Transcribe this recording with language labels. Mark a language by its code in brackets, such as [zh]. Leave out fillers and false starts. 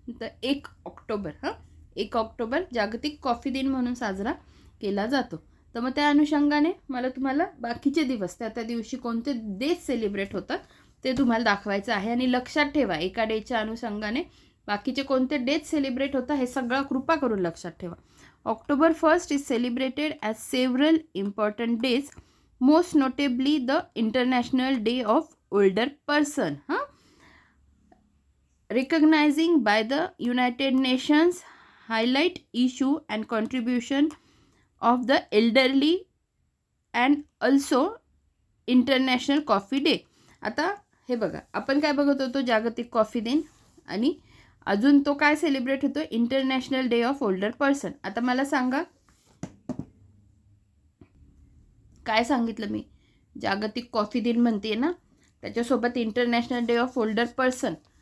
[mr] तर 1 October. 1 October जागतिक coffee दिन म्हणून साजरा केला जातो. तर मग त्या अनुषंगाने मला तुम्हाला बाकीचे दिवस त्या दिवशी कोणते डेज सेलिब्रेट होतात ते तुम्हाला दाखवायचं आहे. आणि लक्षात ठेवा, एका डेच्या अनुषंगाने बाकीचे कोणते डेज सेलिब्रेट होतात हे सगळं कृपा करून लक्षात ठेवा. [en] October 1st is celebrated as several important days, most notably the International Day of Older Person, recognizing by the United Nations, highlight issue and contribution of the elderly and also International Coffee Day. [mr] आता हे बघा, आपण काय बघत होतो? जागतिक coffee दिन, आणि अजून तो काय सेलिब्रेट होतो? International day of older person. आता मला सांगा, काय सांगितलं मी? जागतिक कॉफी दिन म्हणते ना, त्याच्यासोबत international day of older person.